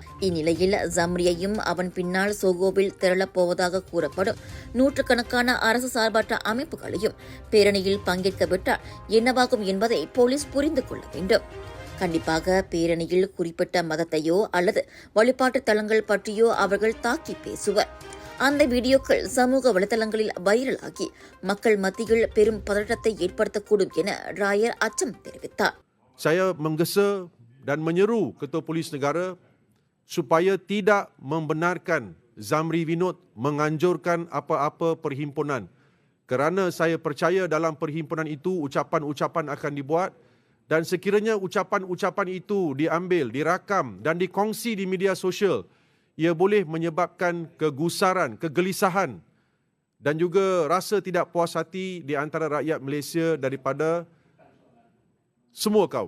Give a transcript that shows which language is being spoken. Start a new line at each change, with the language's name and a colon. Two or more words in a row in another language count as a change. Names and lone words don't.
Tamil: இந்நிலையில் ஜம்ரியையும் அவன் பின்னால் சோகோவில் திரளப்போவதாக கூறப்படும் நூற்றுக்கணக்கான அரசு சார்பற்ற அமைப்புகளையும் பேரணியில் பங்கேற்க விட்டால் என்னவாகும் என்பதை போலீஸ் புரிந்து கொள்ள வேண்டும். கண்டிப்பாக பேரணியில் குறிப்பிட்ட மதத்தையோ அல்லது வழிபாட்டு தலங்கள் பற்றியோ அவர்கள் தாக்கி பேசுவர். அந்த வீடியோக்கள் சமூக வலைதளங்களில் வைரலாகி மக்கள் மத்தியில் பெரும் பதற்றத்தை ஏற்படுத்தக்கூடும் என ராயர் அச்சம் தெரிவித்தார்.
Malay: Saya menggesa dan menyeru Ketua Polis Negara supaya tidak membenarkan Zamri Vinod menganjurkan apa-apa perhimpunan. Kerana saya percaya dalam perhimpunan itu ucapan-ucapan akan dibuat dan sekiranya ucapan-ucapan itu diambil, dirakam dan dikongsi di media sosial, ia boleh menyebabkan kegusaran, kegelisahan dan juga rasa tidak puas hati di antara rakyat Malaysia daripada semua kaum.